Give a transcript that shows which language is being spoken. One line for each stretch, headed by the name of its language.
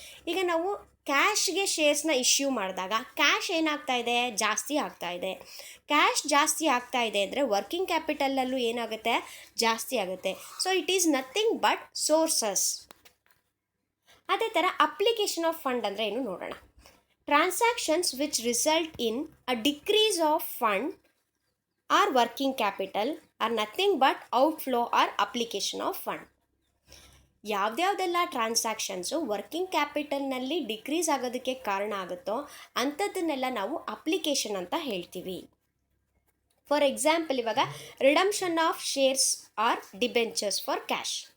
Kannada: ಈಗ ನಾವು ಕ್ಯಾಶ್ಗೆ ಶೇರ್ಸ್ನ ಇಶ್ಯೂ ಮಾಡಿದಾಗ ಕ್ಯಾಶ್ ಏನಾಗ್ತಾ ಇದೆ, ಜಾಸ್ತಿ ಆಗ್ತಾ ಇದೆ. ಕ್ಯಾಶ್ ಜಾಸ್ತಿ ಆಗ್ತಾ ಇದೆ ಅಂದರೆ ವರ್ಕಿಂಗ್ ಕ್ಯಾಪಿಟಲಲ್ಲೂ ಏನಾಗುತ್ತೆ, ಜಾಸ್ತಿ ಆಗುತ್ತೆ.
English: So it is nothing but sources.
Kannada: ಅದೇ ಥರ ಅಪ್ಲಿಕೇಶನ್ ಆಫ್ ಫಂಡ್ ಅಂದರೆ ಏನು ನೋಡೋಣ.
English: Transactions which result in a decrease of fund or working capital are nothing but outflow or application of fund.
Kannada: ಯಾವುದ್ಯಾವುದೆಲ್ಲ transactions working ಕ್ಯಾಪಿಟಲ್ನಲ್ಲಿ decrease ಆಗೋದಕ್ಕೆ ಕಾರಣ ಆಗುತ್ತೋ ಅಂಥದ್ದನ್ನೆಲ್ಲ ನಾವು application ಅಂತ ಹೇಳ್ತೀವಿ.
English: For example, ಇವಾಗ redemption of shares or debentures for cash.